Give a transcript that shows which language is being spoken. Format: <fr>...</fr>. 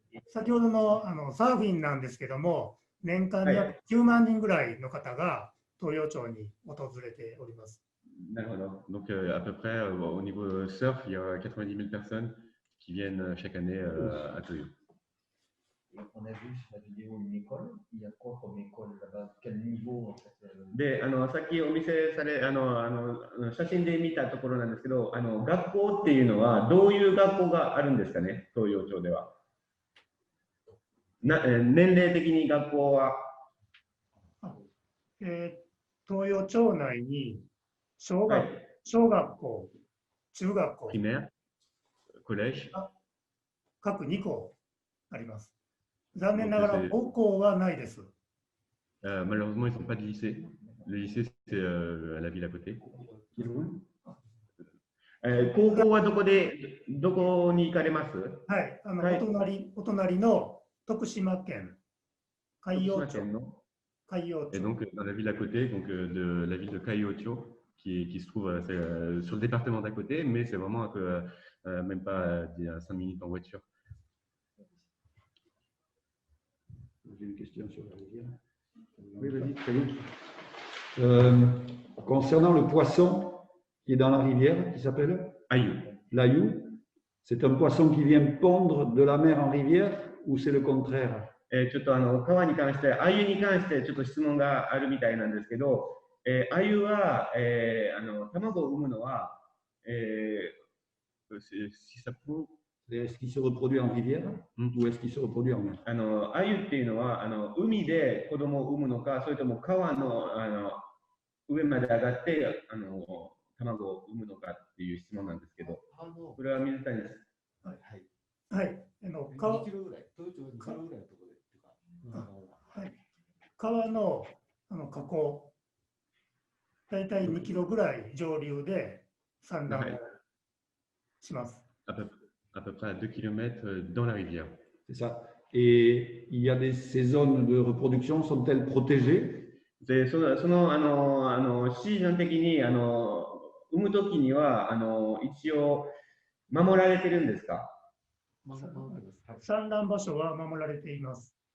<ja>先ほどのサーフィンなんですけども、年間に約9万人ぐらいの方が東洋町に訪れております。</ja> <fr>D'accord. Donc à peu près au niveau surf, il y a 90 000 personnes qui viennent chaque année à Toyo. On a vu sur la vidéo une école. Il y a quoi comme école là-bas? Quel niveau en fait?</fr> <ja>でさっきお見せされ写真で見たところなんですけど、学校っていうのはどういう学校があるんですかね、東洋町では。年齢的に学校は、東洋町内に小学校、中学校、</ja> <fr>primaire, collège,</fr> <ja>各2校あります。残念ながら高校はないです。</ja> <fr>malheureusement, ils ne sont pas de lycée. Le lycée, c'est à la ville à côté.</fr> <ja>高校はどこに行かれます？はい、お隣の徳島県海陽町。</ja> <fr>Et donc dans la ville à côté, donc de la ville de Kaiocho, qui se trouve sur le département d'à côté, mais c'est vraiment un peu, même pas 5 minutes en voiture. J'ai une question sur la rivière. Oui, vas-y, très bien. Concernant le poisson qui est dans la rivière, qui s'appelle Ayu. L'Ayu, c'est un poisson qui vient pondre de la mer en rivière ou c'est le contraire?</fr> <ja>ちょっと川に関して、鮎に関してちょっと質問があるみたいなんですけど、鮎は、卵を産むのは、</ja> <fr>si ça peut Est-ce qu'il se reproduit en rivière ou est-ce qu'il se reproduit en mer?</fr> <ja>鮎っていうのは海で子供を産むのか、それとも川の上まで上がって卵を産むのかっていう質問なんですけど、これは水谷です。はい。はい。 2キロぐらい、東京2キロぐらいのところでっていうか、はい。川の河口、だいたい2キロぐらい上流で産卵をします。</ja> <fr>À peu près à 2 km dans la rivière. C'est ça. Et il y a ces zones de reproduction, sont-elles protégées?</fr> <ja>で、そのシーズン的に産むときには一応守られてるんですか？産卵場所は守られています。</ja>